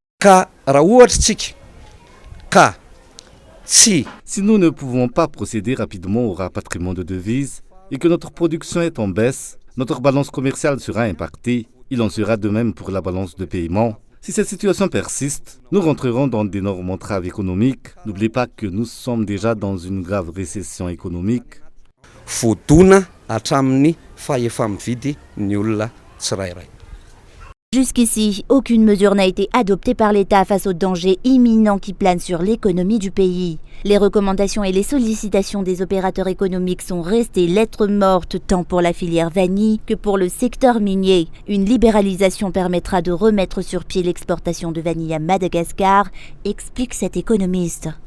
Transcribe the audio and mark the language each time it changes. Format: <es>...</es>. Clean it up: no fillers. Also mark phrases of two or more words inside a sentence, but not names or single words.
<fr>Si nous ne pouvons pas procéder rapidement au rapatriement de devises et que notre production est en baisse, notre balance commerciale sera impactée. Il en sera de même pour la balance de paiement. Si cette situation persiste, nous rentrerons dans d'énormes entraves économiques. N'oubliez pas que nous sommes déjà dans une grave récession économique.</fr> <mg>Fotona hatramin'ny fahefa mividy ny olona tsirairay.</mg> <fr>Jusqu'ici, aucune mesure n'a été adoptée par l'État face aux dangers imminents qui planent sur l'économie du pays. Les recommandations et les sollicitations des opérateurs économiques sont restées lettres mortes tant pour la filière vanille que pour le secteur minier. Une libéralisation permettra de remettre sur pied l'exportation de vanille à Madagascar, explique cet économiste.</fr>